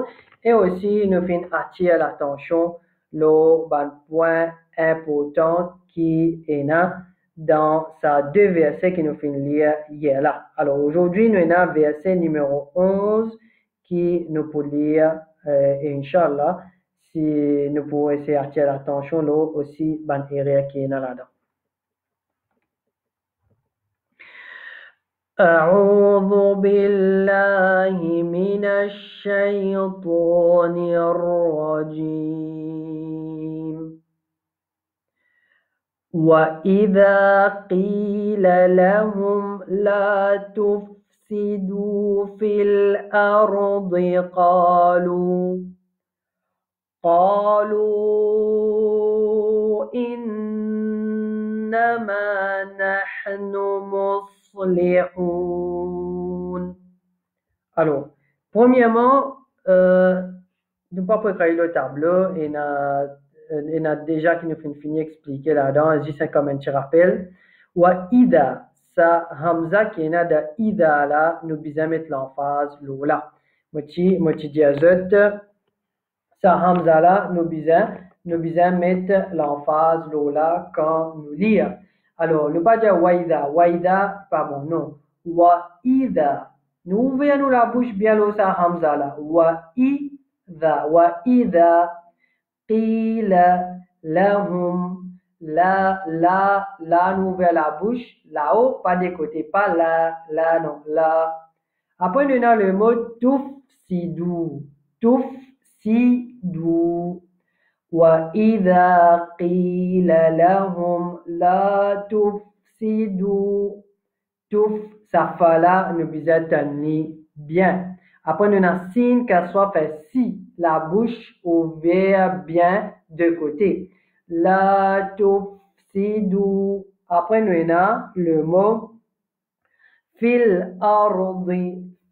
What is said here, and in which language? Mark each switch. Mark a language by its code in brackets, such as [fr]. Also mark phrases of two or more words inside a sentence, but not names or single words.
[fr] Et aussi nous fin attirer l'attention le point important qui est là dans ces deux versets que nous fin lire hier là. Alors aujourd'hui nous avons verset numéro 11 qui nous peut lire et Inch'Allah, si nous pouvons essayer d'attirer l'attention là aussi, ban area qui est là-dedans. [ar] أعوذ بالله من الشيطان الرجيم وإذا قيل لهم لا تفسدوا في الأرض قالوا إنما نحن مصلحون. [fr] Alors, premièrement, nous pas préparer le tableau et on a déjà qui nous fait fini expliquer là-dedans, juste comme un petit rappel. [ar] وإذا, [fr] ça hamza qui est là de ida là, nous besoin mettre l'emphase là. Moti diazot, ça hamza là, nous besoin mettre l'emphase là quand nous lire. Alors, ne pas dire waida, pas bon, non. [ar] وإذا, [fr] nous ouvrons la bouche bien là, ça hamza là. [ar] وإذا قيل لهم, [fr] la, nous ouvrons la bouche, là-haut, pas des côtés, pas là, non, là. Après, nous avons le mot tufsidu. [ar] وإذا قيل لهم لا تفسدوا [fr] ça fait là nous besoin tenir bien. Après nous avons signe qu'elle soit fait si la bouche ouverte bien de côté. [ar] لا تفسدوا. [fr] Après nous avons le mot [ar] في الأرض.